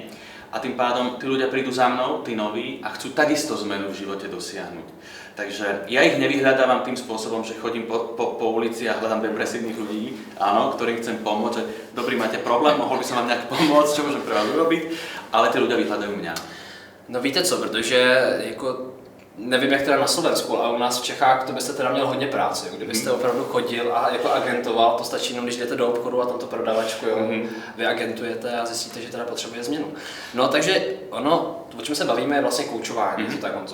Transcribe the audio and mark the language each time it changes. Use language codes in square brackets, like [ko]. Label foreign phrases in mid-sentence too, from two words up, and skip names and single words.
[sk] A tým pádom tí ľudia prídu za mnou, tí noví, a chcú takisto zmenu v živote dosiahnuť. Takže ja ich nevyhľadávam tým spôsobom, že chodím po ulici a hľadám depresívnych ľudí, áno, ktorým chcem pomôcť, že dobrý, máte problém, mohol by som vám nejak pomôcť, čo môžem pre vás urobiť, ale tí ľudia vyhľadajú mňa. [cs] No víte co, protože jako nevím, jak teda na Slovensku, ale u nás v Čechách to byste teda měl hodně práce. Kdybyste opravdu chodil a jako agentoval, to stačí jenom, když jdete do obchodu a tam to prodavačku, vy agentujete a zjistíte, že teda potřebuje změnu. No takže ono, o čem se bavíme, je vlastně koučování, tak Honzo.